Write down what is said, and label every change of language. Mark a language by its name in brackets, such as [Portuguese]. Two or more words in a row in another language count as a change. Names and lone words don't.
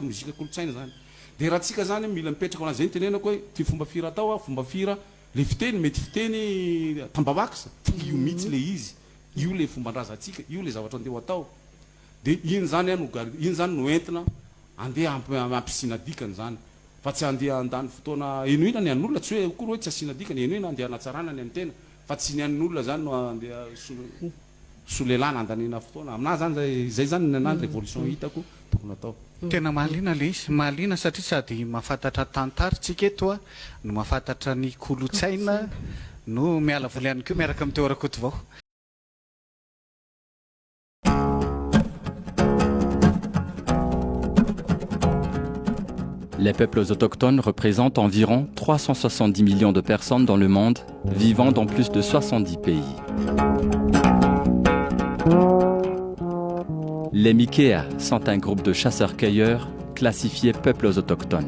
[Malagasy] mozika kolotsaina zany dia raha tsika zany mila mipetraka ao anazy zay tenenako hoe ty fomba fira atao a fomba fira le fiteny mety fiteny tambavakisa io mihitsy le izy io le fomban-drazantsika io le zavatra andeha atao dia iny zany no entina andeha ampisiana dikany zany fa tsy andeha andany fotoana enoina ny an'olona tsy hoe kory hoe tsy asiana dikany enoina andeha anatsarana ny antena fa tsy ny an'olona zany no andeha solelana andanina fotoana amina zany zay zany nanany révolution hitako tokony atao tena mahaliana le izy mahaliana satria sady mahafantatra tantaritsika eto a no mahafantatra ny kolotsaina no miala voly ihany koa miaraka amin'ny teorakoto vao. [French] Les peuples autochtones représentent environ 370 millions de personnes dans le monde, vivant dans plus de 70 pays. Les Mikea sont un groupe de chasseurs-cueilleurs classifiés peuples autochtones.